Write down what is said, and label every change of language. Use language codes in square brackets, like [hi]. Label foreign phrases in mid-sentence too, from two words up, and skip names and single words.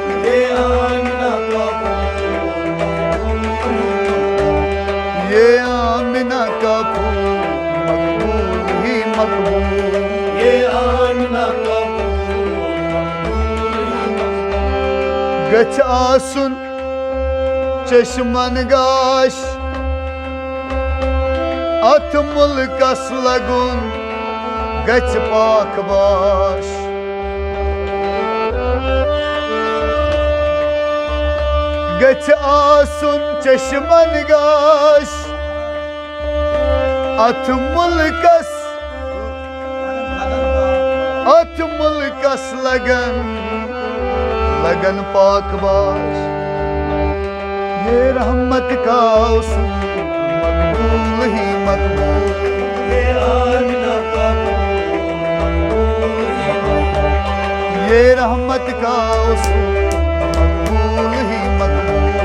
[ur] یہ آمنہ کا پھول مقبول ہی مقبول. یہ آمنہ کا پھول مقبول ہی مقبول. یہ آمنہ کا پھول مقبول ہی مقبول. [ks] गछ आसुन चश्मन गाश अथ मुल्कस लगुन गछ पाक बाश। गछ आसुन चश्मन गाश अथ मुल्कस लगन लगन पाक बाश। [ur] یہ رحمت کا اصول مقبول ہی مقبول. یہ آمنہ کا پھول مقبول ہی مقبول. یہ رحمت کا اصول مقبول ہی مقبول.